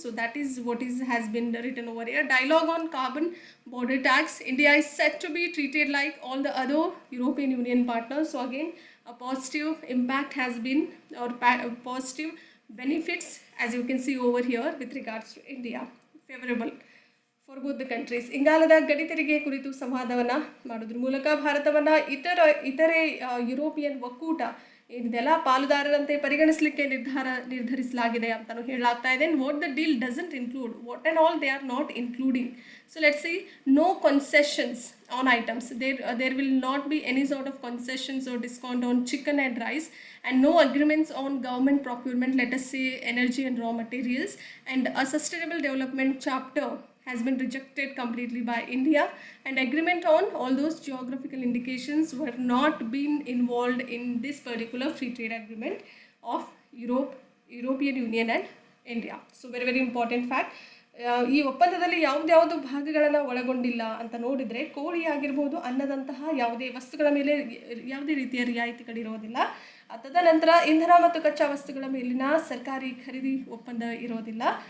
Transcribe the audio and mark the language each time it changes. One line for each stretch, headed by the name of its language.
English: So that is what has been written over here. Dialogue on carbon border tax. India is set to be treated like all the other European Union partners. So again, a positive impact has been, or positive benefits, as you can see over here, with regards to India. Favorable for both the countries.
Kannada: ಇಂಗಾಲದ ಗಡಿ ತೆರಿಗೆ ಕುರಿತು ಸಂವಾದವನ್ನು ಮಾಡೋದ್ರ ಮೂಲಕ ಭಾರತವನ್ನು ಇತರೆ European ಒಕ್ಕೂಟ ಇದೆಲ್ಲ ಪಾಲುದಾರರಂತೆ ಪರಿಗಣಿಸಲಿಕ್ಕೆ ನಿರ್ಧರಿಸಲಾಗಿದೆ ಅಂತಲೂ ಹೇಳಲಾಗ್ತಾ ಇದೆ.
English: What the deal doesn't include, what and all they are not including. So let's see, no concessions on items. There will not be any sort of concessions or discount on chicken and rice, and no agreements on government procurement, let us say energy and raw materials. And a sustainable development chapter has been rejected completely by India, and agreement on all those geographical indications were not been involved in this particular free trade agreement of European Union and India. So very, very important fact.
Kannada: ಈ ಒಪ್ಪಂದದಲ್ಲಿ ಯಾವ್ದ್ಯಾವುದು ಭಾಗಗಳನ್ನು ಒಳಗೊಂಡಿಲ್ಲ ಅಂತ ನೋಡಿದರೆ, ಕೋಳಿ ಆಗಿರ್ಬೋದು, ಅನ್ನದಂತಹ ಯಾವುದೇ ವಸ್ತುಗಳ ಮೇಲೆ ಯಾವುದೇ ರೀತಿಯ ರಿಯಾಯಿತಿಗಳಿರೋದಿಲ್ಲ. ತದನಂತರ ಇಂಧನ ಮತ್ತು ಕಚ್ಚಾ ವಸ್ತುಗಳ ಮೇಲಿನ ಸರ್ಕಾರಿ ಖರೀದಿ ಒಪ್ಪಂದ ಇರೋದಿಲ್ಲ.